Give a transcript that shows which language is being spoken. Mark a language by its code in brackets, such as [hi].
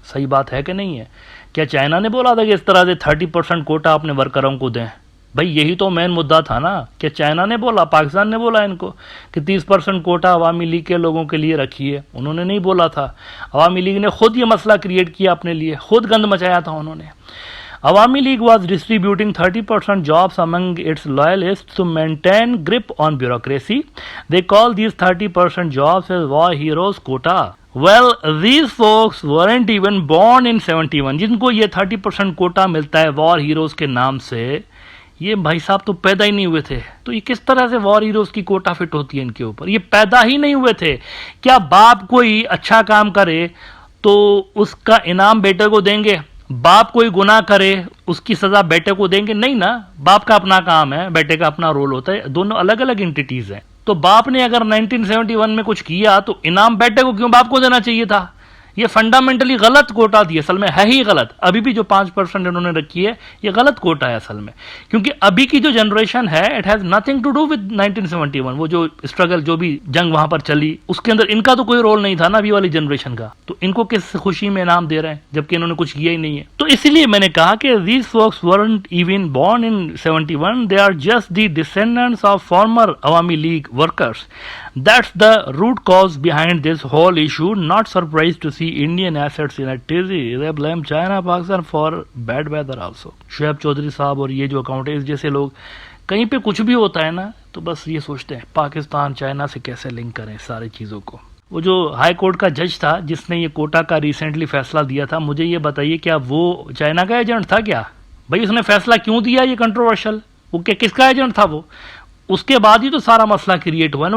[ur] صحیح بات ہے کہ نہیں ہے؟ کیا چائنا نے بولا تھا کہ اس طرح سے 30% کوٹا اپنے ورکروں کو دیں؟ بھائی یہی تو مین مدعا تھا نا. کہ چائنا نے بولا، پاکستان نے بولا ان کو کہ 30% کوٹا عوامی لیگ کے لوگوں کے لیے رکھیے؟ انہوں نے نہیں بولا تھا. عوامی لیگ نے خود یہ مسئلہ کریٹ کیا اپنے لیے، خود گند مچایا تھا انہوں نے. [en] Awami League was distributing 30% jobs among its loyalists to maintain grip on bureaucracy. They call these 30% jobs as war heroes quota. Well, these folks weren't even born in 71. [ur] جن کو یہ 30% کوٹا ملتا ہے وار ہیروز کے نام سے، یہ بھائی صاحب تو پیدا ہی نہیں ہوئے تھے. تو یہ کس طرح سے وار ہیروز کی کوٹا فٹ ہوتی ہے ان کے اوپر؟ یہ پیدا ہی نہیں ہوئے تھے. کیا باپ کوئی اچھا کام کرے تو اس کا انعام بیٹے کو دیں گے؟ باپ کوئی گناہ کرے اس کی سزا بیٹے کو دیں گے؟ نہیں نا. باپ کا اپنا کام ہے، بیٹے کا اپنا رول ہوتا ہے، دونوں الگ الگ انٹیٹیز ہیں. تو باپ نے اگر 1971 میں کچھ کیا تو انعام بیٹے کو کیوں باپ کو دینا چاہیے تھا؟ یہ فنڈامنٹلی غلط کوٹا تھی، اصل میں ہے ہی غلط. ابھی بھی جو 5% انہوں نے رکھی ہے یہ غلط کوٹا ہے اصل میں، کیونکہ ابھی کی جو جنریشن ہے [en] It has nothing to do with 1971. [ur] وہ جو اسٹرگل، جو بھی جنگ وہاں پر چلی، اس کے اندر ان کا تو کوئی رول نہیں تھا نا ابھی والی جنریشن کا. تو ان کو کس خوشی میں انعام دے رہے ہیں جبکہ انہوں نے کچھ کیا ہی نہیں ہے؟ تو اسی لیے میں نے کہا کہ [en] these folks weren't even born in 71. They are just the descendants of former Awami League workers. That's the root cause behind this whole issue. Not surprised to see Indian assets in a tizzy. They blame China, Pakistan for bad weather also. [ur] Shoaib Chaudhry صاحب اور یہ جو accountants جیسے لوگ کہیں پہ کچھ بھی ہوتا ہے نا تو بس یہ سوچتے ہیں پاکستان چائنا سے کیسے لنک کریں ساری چیزوں کو. وہ جو ہائی کورٹ کا جج تھا جس نے یہ کوٹا کا ریسنٹلی فیصلہ دیا تھا، مجھے یہ بتائیے کیا وہ چائنا کا ایجنٹ تھا کیا؟ بھائی اس نے فیصلہ کیوں دیا یہ کنٹروورشل؟ وہ کس کا ایجنٹ تھا وہ؟ اس کے بعد ہی تو سارا مسئلہ کریٹ ہوا ہے نا.